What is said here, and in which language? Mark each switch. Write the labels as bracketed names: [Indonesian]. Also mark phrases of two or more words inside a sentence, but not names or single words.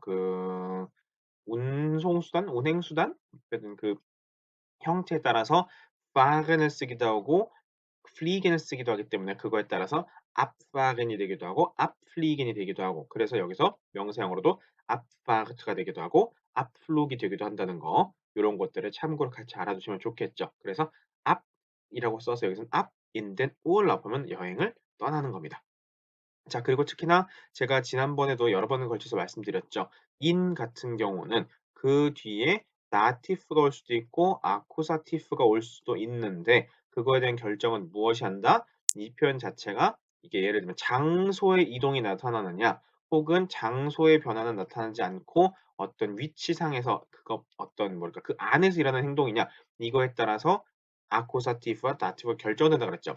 [Korean] 그 운송수단, 운행수단, 어쨌든 그 형태에 따라서 fahren을 쓰기도 하고 플리겐을 쓰기도 하기 때문에 그거에 따라서 압파겐이 되기도 하고 압플리겐이 되기도 하고, 그래서 여기서 명사형으로도 압파르트가 되기도 하고 압플룩이 되기도 한다는 거, 요런 것들을 참고로 같이 알아두시면 좋겠죠. 그래서 압이라고 써서 여기서는 [German] ab in den Urlaub [Korean] 하면 여행을 떠나는 겁니다. 자, 그리고 특히나 제가 지난번에도 여러 번에 걸쳐서 말씀드렸죠. in 같은 경우는 그 뒤에 다티프가 올 수도 있고 아쿠사티프가 올 수도 있는데 그거에 대한 결정은 무엇이 한다? 이 표현 자체가 이게 예를 들면 장소의 이동이 나타나느냐 혹은 장소의 변화는 나타나지 않고 어떤 위치상에서 그거 어떤 뭐랄까 그 안에서 일어나는 행동이냐, 이거에 따라서 아쿠사티프와 다티프가 결정된다 그랬죠.